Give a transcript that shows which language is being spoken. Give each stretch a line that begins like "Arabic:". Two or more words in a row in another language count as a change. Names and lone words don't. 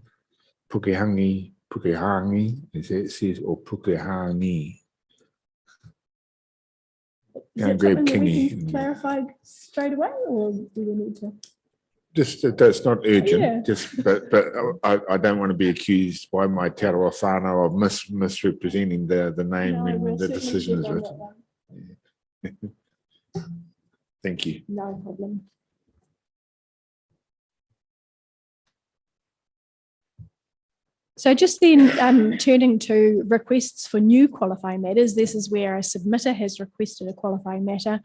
English: Pukehangi, as it says, or Pukehangi. Is that something that we can clarify straight away, or do we need to? Just that's not urgent. Yeah. Just, but I don't want to be accused by my te aroha whānau of misrepresenting the name No, when we'll the certainly decision is check on that written. one. Thank you. No problem. So just then turning to requests for new qualifying matters, this is where a submitter has requested a qualifying matter.